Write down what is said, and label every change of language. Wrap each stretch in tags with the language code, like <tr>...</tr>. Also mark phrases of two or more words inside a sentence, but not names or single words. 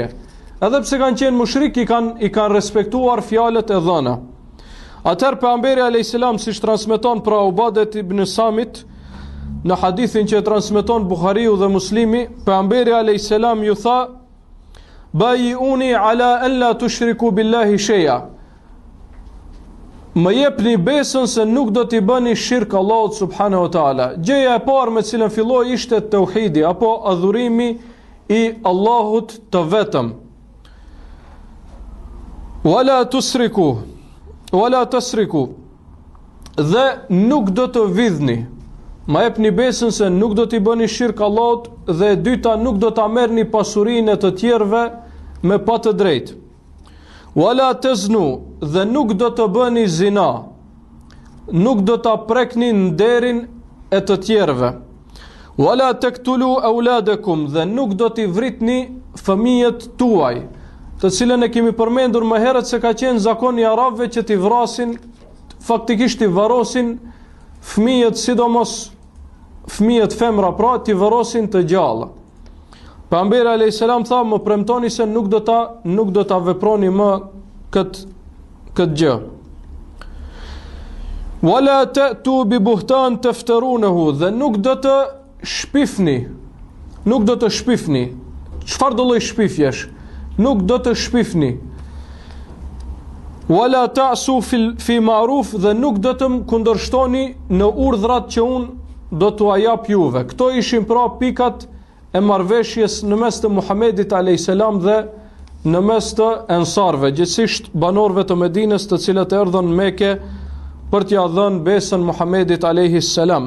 <sq>Edhe pse kanë qenë mushrik, i kanë respektuar fjalët e dhëna. Atëherë pejgamberi</sq> <ar>عليه السلام,</ar> <sq>siç transmeton pra Ubadet ibn Samit në hadithin që transmeton Buhariu dhe Muslimi, pejgamberi</sq> <ar>عليه السلام</ar> <sq>ju tha:</sq> <ar>"بايعوني على أن لا تشركوا بالله شيئا."</ar> <sq>Më jepni besën se nuk do t'i bëni shirk Allahut</sq> <ar>سبحانه وتعالى.</ar> <sq>Gjëja e parë me cilën filloi ishte tauhidi apo adhurimi i Allahut të vetëm.</sq> <ar>ولا تسرقوا.</ar> <sq>Dhe nuk do të vidhni. Ma jepni besën se nuk do t'i bëni shirk Allahut, dhe e dyta, nuk do ta merrni pasurinë e të tjerëve me pa të drejtë.</sq> <ar>ولا تزنوا,</ar> <sq>dhe nuk do të bëni zina. Nuk do ta prekni nderin e të tjerëve.</sq> <ar>ولا تقتلوا أولادكم,</ar> <sq>dhe nuk do t'i vritni fëmijët tuaj, të cilën e kemi përmendur më herët se ka qenë zakoni i arabëve që t'i vrasin, faktikisht t'i varrosin fëmijët, sidomos fëmijët femra, pra t'i varrosin të gjalla. Pejgamberi</sq> <ar>عليه السلام</ar> <sq>tha, më premtoni se nuk do ta veproni më këtë gjë.</sq> <ar>ولا تأتوا ببهتان تفترونه,</ar> <sq>dhe nuk do të shpifni. Çfarë do lloj shpifjesh? Nuk do të shpifni.</sq> <ar>ولا تعصوا في معروف,</ar> <sq>dhe nuk do të më kundërshtoni në urdhrat që unë do t'u jap juve. Këto ishin pra pikat e marrveshjes në mes të Muhamedit</sq> <ar>عليه السلام</ar> <sq>dhe në mes të ensarve, gjithsesi banorëve të Medinës, të cilët erdhën në Mekë për t'ia dhënë besën Muhamedit</sq> <ar>عليه السلام.</ar>